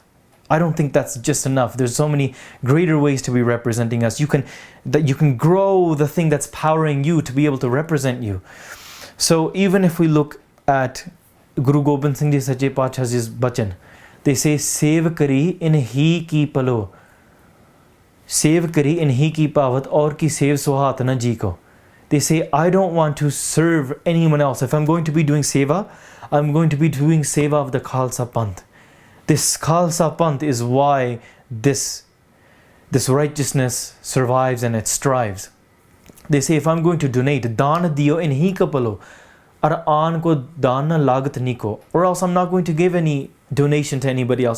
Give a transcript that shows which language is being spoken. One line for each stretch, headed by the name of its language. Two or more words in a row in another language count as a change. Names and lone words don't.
English: I don't think that's just enough. There's so many greater ways to be representing us. You can grow the thing that's powering you to be able to represent you. So even if we look at Guru Gobind Singh Ji Sache Paatshah's bachan, they say,
Punjabi: "ਸੇਵ ਕਰੀ ਇਨ ਹੀ ਕੀ ਪਾਲੋ, ਸੇਵ ਕਰੀ ਇਨ ਹੀ ਕੀ ਪਾਵਤ, ਔਰ ਕੀ ਸੇਵ ਸੁਹਾਤ ਨ ਜੀ ਕੋ."
English: They say, I don't want to serve anyone else. If I'm going to be doing seva, I'm going to be doing seva of the Khalsa Panth. This Khalsa Panth is why this righteousness survives and it strives. They say, if I'm going to donate,
Punjabi: ਦਾਨ ਦਿਯੋ ਇਨ ਹੀ ਕਪਾਲੋ, ਅਰ ਆਨ ਕੋ ਦਾਨ ਲਗਤ ਨੀਕੋ,
English: or else I'm not going to give any donation to anybody else.